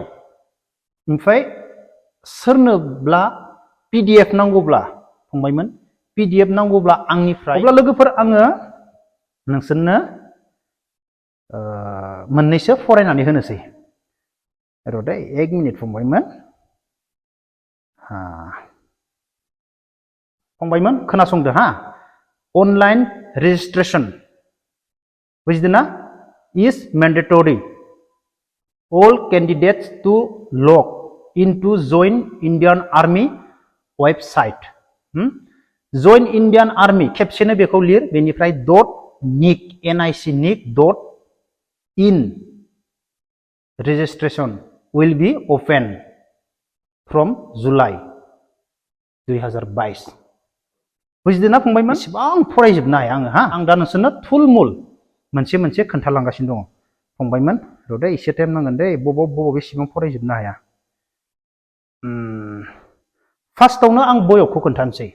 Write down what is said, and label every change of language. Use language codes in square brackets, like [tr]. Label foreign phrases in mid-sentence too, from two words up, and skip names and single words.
[brx] ओमफ्राय सोरनोब्ला पिडिएफ नांगौब्ला फंबायमोन, पिडिएफ नांगौब्ला आंनिफ्राय, अब्ला लोगोफोर आङो नोंसोरनो मोननैसो फरायनानै होनोसै। र' दे 1 मिनिट फंबायमोन। फंबायमोन खोनासंदो हा। [en] online registration [brx] बुझिदोंना? [en] is mandatory. All candidates to log into join Indian Army website. Join Indian Army [brx] खेबसेनो बेखौ लिर, बेनिफ्राय [en] .nic registration will be open from July 2022. [brx] बुझिदोंना फंबायमोन? एसेबां फरायजोबनो हाया आङो हा। आं दा नोंसोरनो थुलमुल मोनसे मोनसे खोन्थालांगासिनो दङ। फंबायमोन र' दे एसे टाइम नांगोन दे, बबाव बेसेबां फरायजोबनो हाया। फार्स्टआवनो आं बयकखौ खोन्थानोसै।